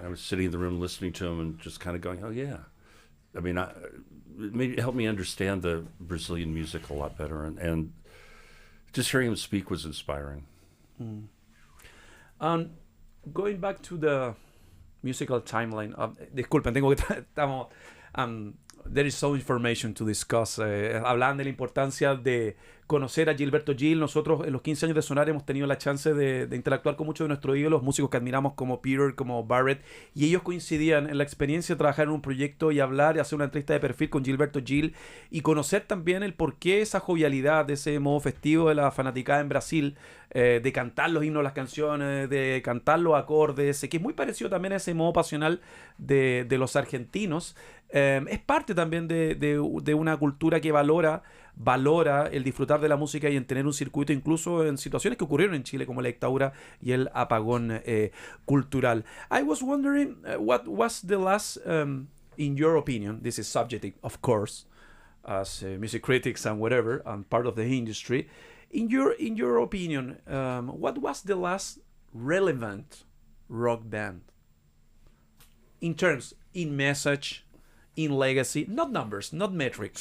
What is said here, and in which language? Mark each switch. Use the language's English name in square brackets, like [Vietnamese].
[English] I was sitting in the room listening to him and just kind of going, oh yeah. I mean, it helped me understand the Brazilian music a lot better, and just hearing him speak was inspiring. Going back to the musical timeline, [Spanish] disculpen, tengo que estamos [English] there is so information to discuss. [Spanish] Hablan de la importancia de conocer a Gilberto Gil. Nosotros en los 15 años de Sonar hemos tenido la chance de interactuar con muchos de nuestros ídolos, músicos que admiramos como Peter, como Barrett, y ellos coincidían en la experiencia de trabajar en un proyecto y hablar y hacer una entrevista de perfil con Gilberto Gil y conocer también el porqué esa jovialidad, ese modo festivo de la fanaticada en Brasil, de cantar los himnos, las canciones, de cantar los acordes, que es muy parecido también a ese modo pasional de los argentinos. Es parte también de una cultura que valora el disfrutar de la música y en tener un circuito, incluso en situaciones que ocurrieron en Chile como la dictadura y el apagón cultural. [English] I was wondering what was the last, in your opinion, this is subjective of course, as music critics and whatever, and part of the industry, in your opinion, what was the last relevant rock band in terms, in message, in legacy, not numbers, not metrics.